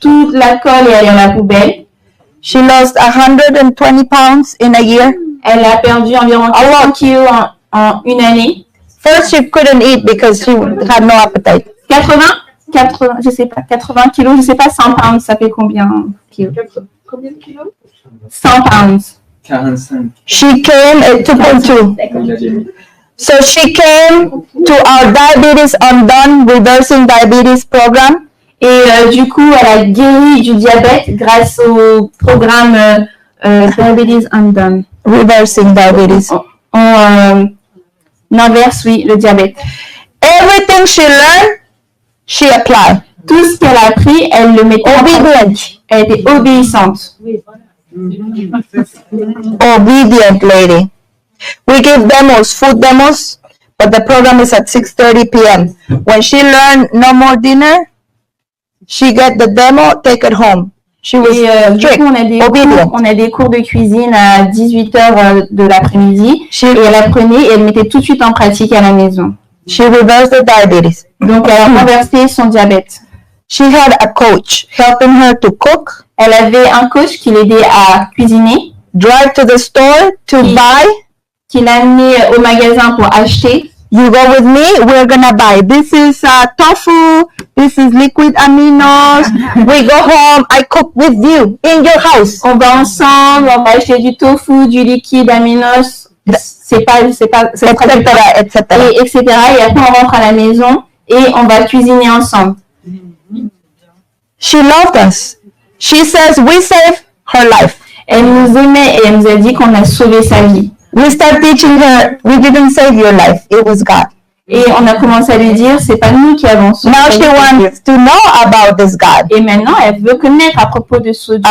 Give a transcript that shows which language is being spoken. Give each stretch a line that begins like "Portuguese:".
French: Tout l'alcool est allé dans la poubelle.
English: She lost 120 pounds in a year.
French: Elle a perdu environ 40 kilos en une année.
English: First, she couldn't eat because she had no appetite.
French: 80, je sais pas, 80 kilos, je sais pas, 100 pounds, ça fait combien kilos? Combien de kilos?
English: 100 pounds. 45. She came at 2.2. So she came to our Diabetes Undone Reversing Diabetes program.
French: Et du coup, elle a guéri du diabète grâce au programme Diabetes Undone.
English: Reversing diabetes.
French: On inverse, oui, le diabète.
English: Everything she learned, she applied.
French: Tout ce qu'elle a appris, elle le mettait en pratique. Elle était obéissante.
English: Obedient lady. We give demos, food demos, but the program is at 6:30 p.m. When she learned no more dinner, she get the demo, take it home. She was strict, obedient.
French: On a des cours de cuisine à 18h de l'après-midi. Et elle apprenait et elle mettait tout de suite en pratique à la maison.
English: She reversed the diabetes.
French: Donc, elle a renversé son diabète.
English: She had a coach helping her to cook.
French: Elle avait un coach qui l'aidait à cuisiner.
English: Drive to the store to buy.
French: Qui l'amenait au magasin pour acheter.
English: You go with me, we're gonna buy. This is tofu, this is liquid aminos. We go home, I cook with you in your house.
French: On va ensemble, on va acheter du tofu, du liquide aminos. C'est
English: etc.
French: Et etc. Et après, on rentre à la maison et on va cuisiner ensemble.
English: She loved us. She says we saved her life.
French: Elle nous aimait et elle nous a dit qu'on a sauvé sa vie.
English: We start teaching her, we didn't save your life, it was God.
French: Et on a commencé à lui dire, c'est pas nous qui avons sauvé.
English: Now she wants to know about this God.
French: Et maintenant, elle veut connaître à propos de ce Dieu.